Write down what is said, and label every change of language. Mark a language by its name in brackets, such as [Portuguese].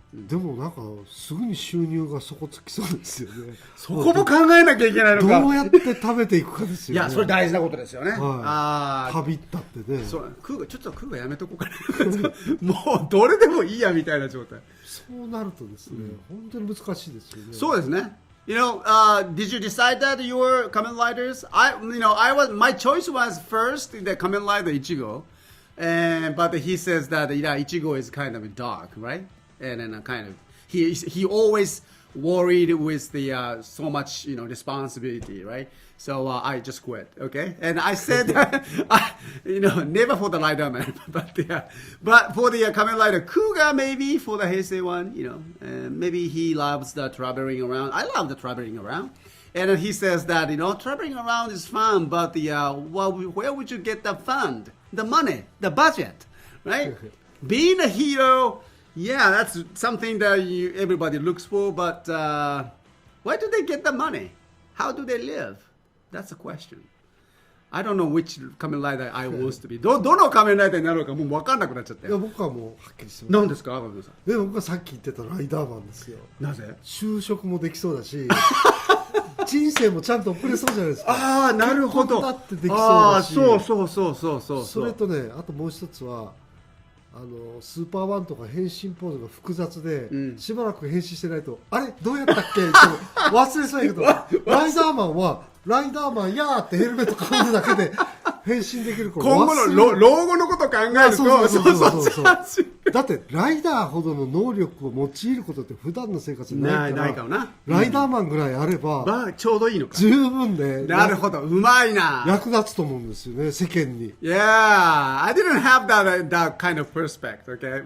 [Japanese] でもなんかすぐに収入が底つきそうですよね。そこも考えなきゃいけないのか。どうやって食べていくかですよね。いや、それ大事なことですよね。旅ったってね。ちょっと空河やめとこうかな。もうどれでもいいやみたいな状態。そうなるとですね、本当に難しいですよね。そうですね。 [English] Did you decide that you were Kamen Riders? My choice was first the Kamen Rider Ichigo, But he says that Ichigo is kind of dark, right? And then kind of he always worried with the so much responsibility, right? So I just quit, okay? And I said, never for the Rider Man, but for the Kamen Rider Kuga, maybe for the Heisei one, maybe he loves the traveling around. I love the traveling around. And then he says that, traveling around is fun, but where would you get the fund, the money, the budget, right? Being a hero, yeah, that's something that everybody looks for, but where do they get the money? How do they live? That's the question. I don't know which Kamen Rider I want to be. [Japanese] どの仮面ライダーになるのかもう分かんなくなっちゃったよ。いや僕はもうはっきりしてます。何ですか、赤嶺さん。僕はさっき言ってたライダーマンですよ。なぜ？就職もできそうだし、人生もちゃんと送れそうじゃないですか。ああ、なるほど。だってできそうだし。そう。それとね、あともう一つは。スーパーワンとか変身ポーズが複雑で、しばらく変身してないとあれどうやったっけって忘れそうやけどライダーマンはライダーマンやーってヘルメットかぶるだけで変身できるから今後の老後のことを考えるとそうだってライダーほどの能力を用いることって普段の生活にないからライダーマンぐらいあればちょうどいいのか十分でなるほどうまいな役立つと思うんですよね世間に [English] Yeah, I didn't have that kind of perspective, okay?